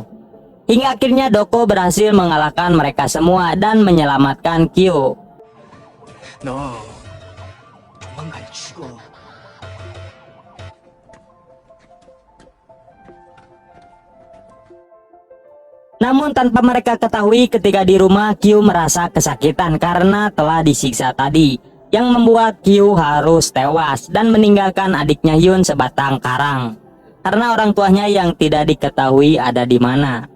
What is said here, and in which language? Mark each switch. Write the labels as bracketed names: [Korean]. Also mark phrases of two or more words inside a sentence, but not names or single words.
[Indonesian] Hingga akhirnya Doko berhasil mengalahkan mereka semua dan menyelamatkan Kyu. [Korean] 너 조만간 죽어. [Indonesian] Namun tanpa mereka ketahui, ketika di rumah Kyu merasa kesakitan karena telah disiksa tadi, yang membuat Kyu harus tewas dan meninggalkan adiknya Hyun sebatang karang karena orang tuanya yang tidak diketahui ada di mana.